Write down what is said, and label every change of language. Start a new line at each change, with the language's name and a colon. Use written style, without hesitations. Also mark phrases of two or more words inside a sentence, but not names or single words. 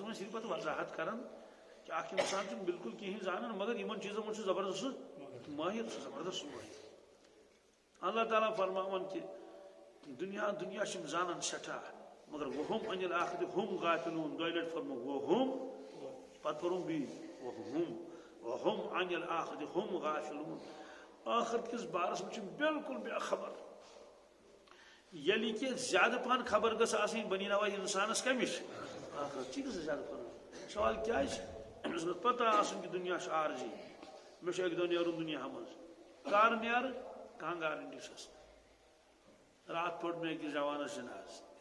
Kashmiri: وۄنۍ صرف پتہٕ وضاحت کران کہ اکھ انسان چھُنہٕ بالکل کہیٖنۍ زانان مگر یِمن چیٖزن منٛز چھُ زبردست مٲہِر سُہ زبردست مٲہِر اللہ تعالیٰ فرماوان کہ دنیا چھِ زانان سٮ۪ٹھاہ مگر
Arabic: وہم عن الآخرت ہم غافلون
Kashmiri: دۄیہِ لٹہِ فرمو وہم پتہٕ پوٚرُم بیٚیہِ
Arabic: وہم عن الآخرت ہم غافلون
Kashmiri: آخرت کِس بارس منٛز چھِ بالکل بے خبر ییٚلہِ کہِ زیادٕ پہن خبر گٔژھ آسٕنۍ بنی نوع انسانس کمِچ آخرت چی گٔژھ زیادٕ پہن سوال کیٛازِ أمِس گٔژھ پتہ آسُن کہ دُنیا چھُ عارضی مےٚ چھُ اکہِ دۄہ نیرُن دُنیاہس منٛز کر نیرٕ کانٛہہ گارنٹی چھس رات پوٚر مےٚ أکِس جوانس جناز